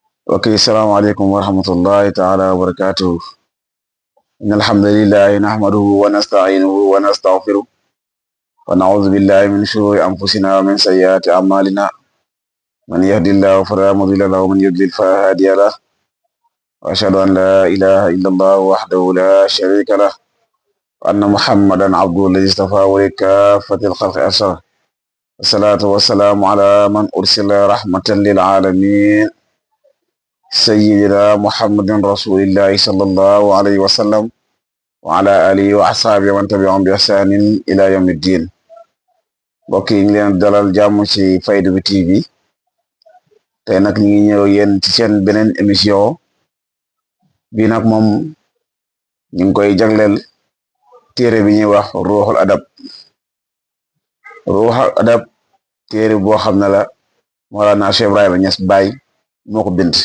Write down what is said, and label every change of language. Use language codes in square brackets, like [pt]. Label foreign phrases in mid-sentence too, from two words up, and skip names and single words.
[ar] Ok, السلام عليكم ورحمة الله تعالى وبركاته. إن الحمد لله نحمده ونستعينه ونستغفره ونعوذ بالله من شرور أنفسنا ومن سيئات أعمالنا من يهد الله فلا مضل له ومن يضلل فلا هادي له وأشهد أن لا إله إلا الله وحده لا شريك له وأن محمدا عبده الذي اصطفاه ولكافة الخلق أرسله والصلاة والسلام على من أرسل رحمة للعالمين سيدنا محمد رسول الله صلى الله عليه وسلم وعلى آله وأصحابه ومن تبعهم بإحسان إلى يوم الدين. [wo] mbokk yi ngi leen dalal jàmm ci Fayda bi TV tey nag ñu ngi ñëw yéen ci seen beneen émission bi nag moom ñu ngi koy jagleel téere bi ñuy wax ruuxul adab téere boo xam ne la Mawlana Cheikh Ibrahima Niass Baye moo ko bind.